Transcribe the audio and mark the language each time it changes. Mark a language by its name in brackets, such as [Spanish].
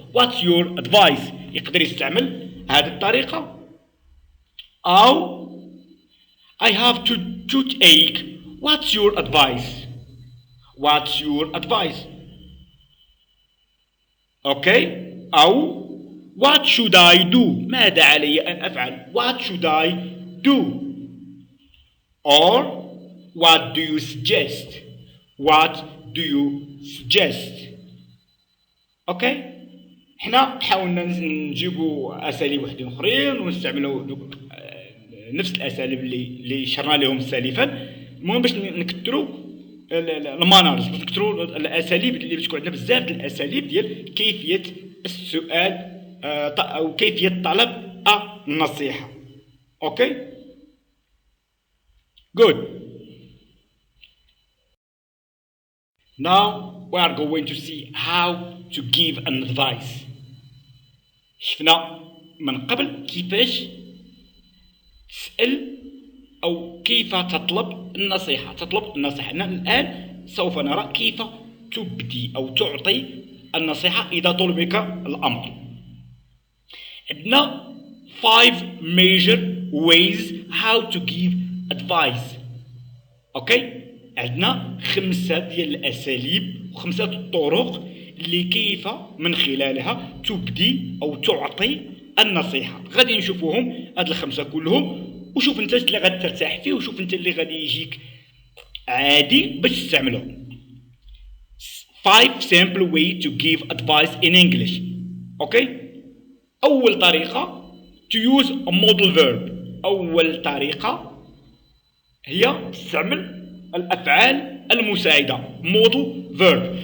[English] what's your advice، [Arabic] يقدر يستعمل هذه الطريقة. [English] او I have toothache what's your advice. what's your advice. [Arabic] اوكي، او [English] what should I do، [Arabic] ماذا علي أن أفعل. [English] what should I do. or what do you suggest. what do you suggest. [Arabic] اوكي، حنا حاولنا نجيبوا اساليب وحدين اخرين ونستعملوا نفس الاساليب اللي شرنا لهم سالفا. المهم باش نكثروا المانرز، باش نكثروا الاساليب اللي بتكون عندنا بزاف ديال الاساليب ديال كيفيه السؤال او كيفيه طلب النصيحه. [English] Okay, good. Now we are going to see how to give an advice. [Arabic] شفنا من قبل كيفاش تسأل أو كيف تطلب النصيحة. الآن سوف نرى كيف تبدي أو تعطي النصيحة إذا طلبك الأمر. عندنا [English] 5 major ways how to give advice. [Arabic] أوكي، عندنا 5 ديال الأساليب و5 الطرق اللي كيف من خلالها تبدي أو تعطي النصيحة. غادي نشوفوهم هاد ال5 كلهم، وشوف انت اللي غادي ترتاح فيه، وشوف انت اللي غادي يجيك عادي باش تستعملهم. [English] 5 simple way to give advice in English. [Arabic] اوكي، أول طريقة [English] to use a modal verb. [Arabic] أول طريقة هي تستعمل الأفعال المساعدة modal verb.